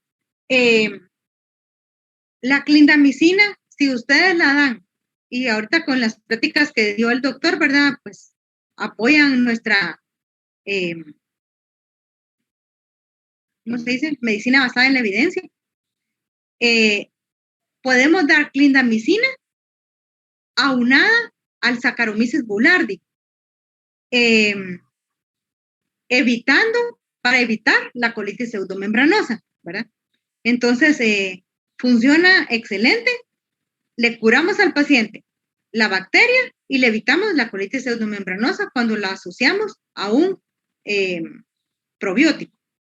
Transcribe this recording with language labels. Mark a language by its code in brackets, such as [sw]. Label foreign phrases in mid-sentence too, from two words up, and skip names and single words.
[es] La clindamicina, si ustedes la dan, y ahorita con las pláticas que dio el doctor, ¿verdad? Pues apoyan nuestra, ¿cómo se dice? Medicina basada en la evidencia. Podemos dar clindamicina aunada al Saccharomyces boulardii, para evitar la colitis pseudomembranosa, ¿verdad? Entonces, funciona excelente, le curamos al paciente la bacteria y le evitamos la colitis pseudomembranosa cuando la asociamos a un probiótico.